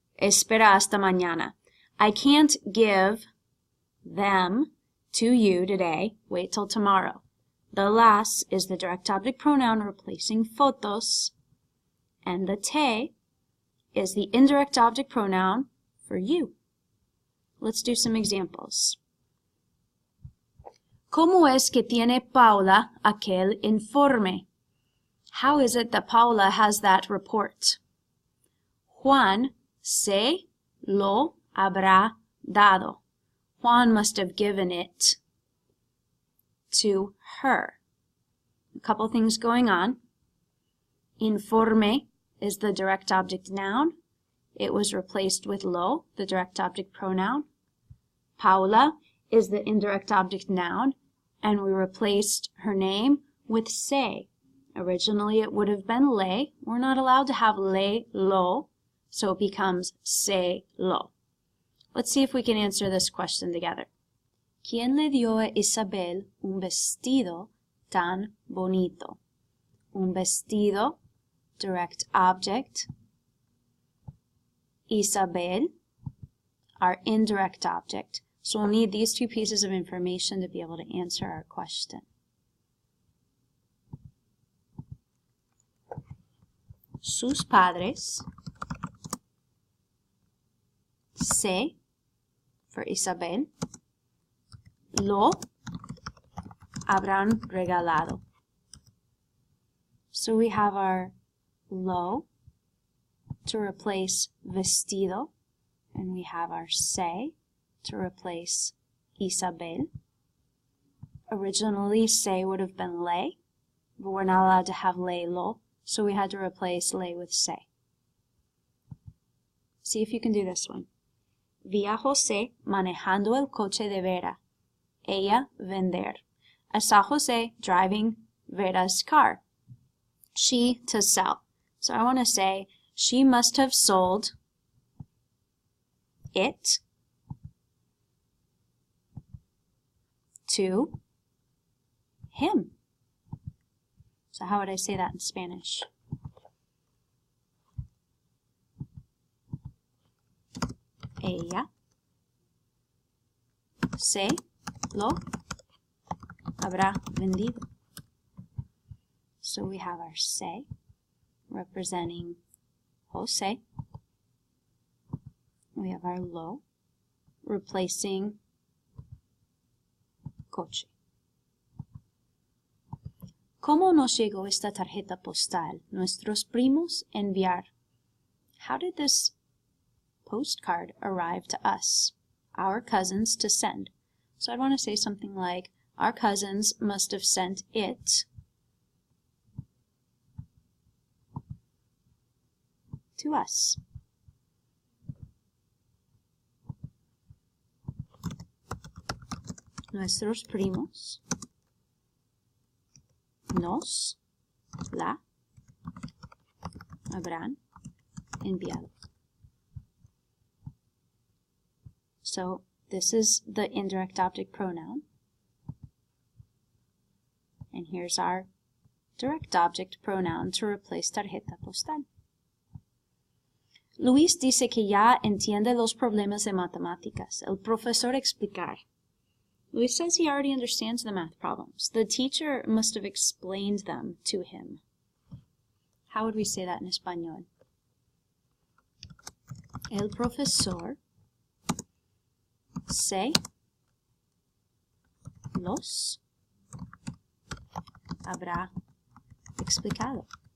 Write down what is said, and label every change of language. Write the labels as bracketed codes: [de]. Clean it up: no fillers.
[es] Espera hasta mañana. [en] I can't give them to you today. Wait till tomorrow. The las is the direct object pronoun replacing fotos. And the te is the indirect object pronoun for you. Let's do some examples. [es] ¿Cómo es que tiene Paula aquel informe? [en] How is it that Paula has that report? [es] Juan se lo habrá dado. [en] Juan must have given it to her. A couple things going on. Informe is the direct object noun. It was replaced with lo, the direct object pronoun. Paula is the indirect object noun, and we replaced her name with se. Originally it would have been le. We're not allowed to have le, lo, so it becomes se, lo. Let's see if we can answer this question together. [es] ¿Quién le dio a Isabel un vestido tan bonito? [en] Un vestido, direct object. Isabel, our indirect object. So we'll need these two pieces of information to be able to answer our question. [es] Sus padres se, for Isabel, lo habrán regalado. [en] So we have our lo to replace vestido, and we have our se to replace Isabel. Originally, se would have been le, but we're not allowed to have le, lo, so we had to replace le with se. See if you can do this one. [es] Vi a José manejando el coche de Vera. Ella vender. [en] I saw José driving Vera's car. She to sell. So I want to say she must have sold it to him. So how would I say that in Spanish? [es] Ella se lo habrá vendido. [en] So we have our se representing Jose. We have our lo replacing coche. [es] ¿Cómo nos llegó esta tarjeta postal? Nuestros primos enviar. [en] How did this postcard arrive to us? Our cousins to send. So I'd want to say something like, our cousins must have sent it to us. [es] Nuestros primos nos la habrán enviado. [en] So this is the indirect object pronoun. And here's our direct object pronoun to replace tarjeta postal. [es] Luis dice que ya entiende los problemas de matemáticas. El profesor explicar. [en] Luis says he already understands the math problems. The teacher must have explained them to him. How would we say that in español? [es] El profesor se los habrá explicado.